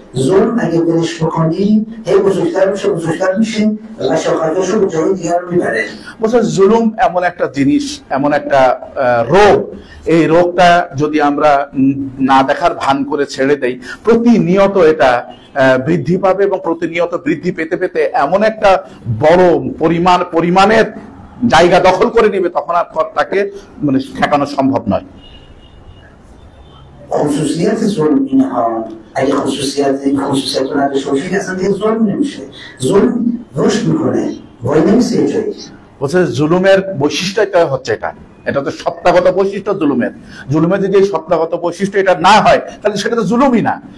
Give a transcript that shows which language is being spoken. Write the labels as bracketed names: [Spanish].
[Persian] ظلم اگه بهش بکنی هی بزرگتر میشه و شاخه‌هاشو به جای دیگر میبره. [Bangla] বলছে জুলুম এমন একটা জিনিস, এমন একটা রোগ, এই রোগটা যদি আমরা না দেখার ভান করে ছেড়ে দেই, প্রতিনিয়ত এটা বৃদ্ধি পাবে এবং প্রতিনিয়ত বৃদ্ধি পেতে পেতে এমন একটা বড় পরিমাণের জায়গা দখল করে নেবে, তখন আর তাকে মানে ঠেকানো সম্ভব নয়। [Persian] خصوصیت ظلم اینها اگه خصوصیت رو نداشته باشه اصلا دیگه ظلم نمیشه. ظلم رشد میکنه، وای نمیسه یه جایی। [Bangla] বলছে জুলুমের বৈশিষ্ট্যটা হচ্ছে এটা তো সত্তাগত বৈশিষ্ট্য জুলুমের। জুলুমের যদি সত্তাগত বৈশিষ্ট্য এটা না হয় তাহলে সেটা তো জুলুমই না।